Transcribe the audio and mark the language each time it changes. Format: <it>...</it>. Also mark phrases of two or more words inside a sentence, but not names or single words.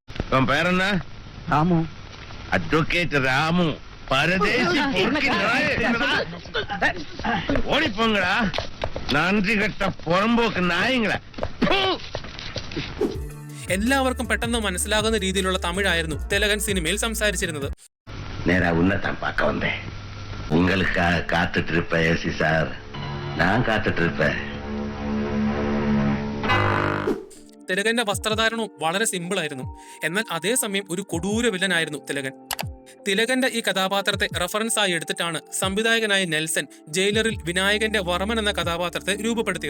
<ml>എല്ലാവർക്കും പെട്ടെന്ന് മനസ്സിലാകുന്ന രീതിയിലുള്ള തമിഴായിരുന്നു തിലകൻ സിനിമയിൽ സംസാരിച്ചിരുന്നത്.</ml> <ta>நேரா உன்னதான் பார்க்க வந்தேன். உங்களுக்காக காத்துட்டு இருப்பேன் ஏசி சார், நான் காத்துட்டு இருப்பேன்.</ta> <ml>തിലകന്റെ വസ്ത്രധാരണവും വളരെ സിമ്പിൾ ആയിരുന്നു. എന്നാൽ അതേസമയം ഒരു കൊടൂര വില്ലനായിരുന്നു തിലകൻ. തിലകന്റെ ഈ കഥാപാത്രത്തെ റഫറൻസ് ആയി എടുത്തിട്ടാണ് സംവിധായകനായ നെൽസൺ ജയിലറിൽ വിനായകന്റെ വർമ്മൻ എന്ന കഥാപാത്രത്തെ രൂപപ്പെടുത്തിയത്.</ml>